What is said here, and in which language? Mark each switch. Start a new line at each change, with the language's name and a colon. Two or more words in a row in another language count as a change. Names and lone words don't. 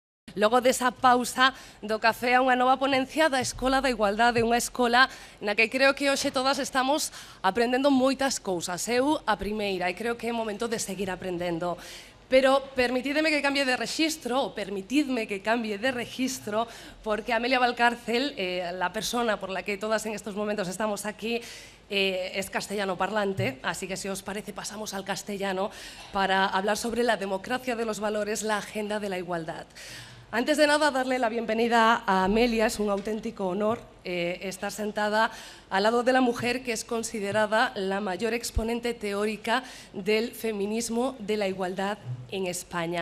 Galician: Logo desa pausa do café a unha nova ponencia da Escola da Igualdade, unha escola na que creo que hoxe todas estamos aprendendo moitas cousas. Eu a primeira, e creo que é momento de seguir aprendendo. Pero permitidme que cambie de rexistro, porque Amelia Valcárcel,
Spanish: la persona por la que todas en estos momentos estamos aquí, es castellano parlante, así que si os parece pasamos al castellano para hablar sobre la democracia de los valores, la agenda de la igualdad. Antes de nada, darle la bienvenida a Amelia. Es un auténtico honor estar sentada al lado de la mujer que es considerada la mayor exponente teórica del feminismo, de la igualdad en España.